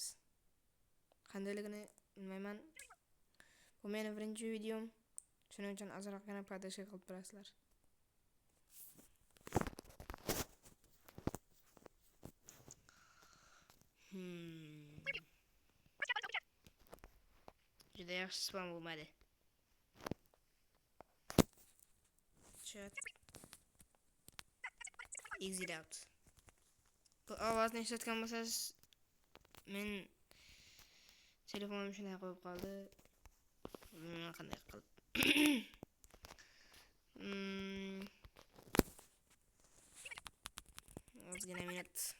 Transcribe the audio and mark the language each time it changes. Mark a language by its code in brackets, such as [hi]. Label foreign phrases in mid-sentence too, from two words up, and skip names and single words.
[uz] Qandayligini bilmayman. Bu mening birinchi videom. Shuning uchun ozroqgina podashka qilib turasizlar. Juda yaxshi spam bo'lmadi. Chat. [en] Exit out. [uz] Bu ovozni eshitgan bo'lsangiz, men telefonim shunday qo'yib qoldi. Bilmayman qanday qilib. Ozgina minut.